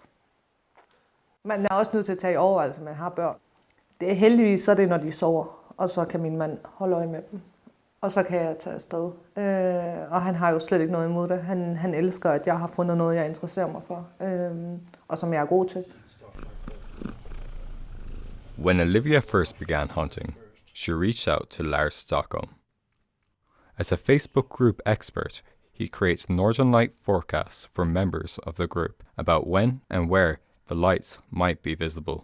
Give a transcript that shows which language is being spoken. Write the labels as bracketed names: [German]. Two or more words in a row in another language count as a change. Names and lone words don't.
[Danish] Man er også nødt til at tage i overvejelse, at man har børn. Det er heldigvis, så er det, når de sover, og så kan min mand holde øje med dem. Og så kan jeg tage afsted. Og han har jo slet ikke noget imod det. Han elsker, at jeg har fundet noget, jeg interesserer mig for, og som jeg er god til. [English] When Olivia first began hunting, she reached out to Lars Stokholm. As a Facebook group expert, he creates northern light forecasts for members of the group about when and where the lights might be visible.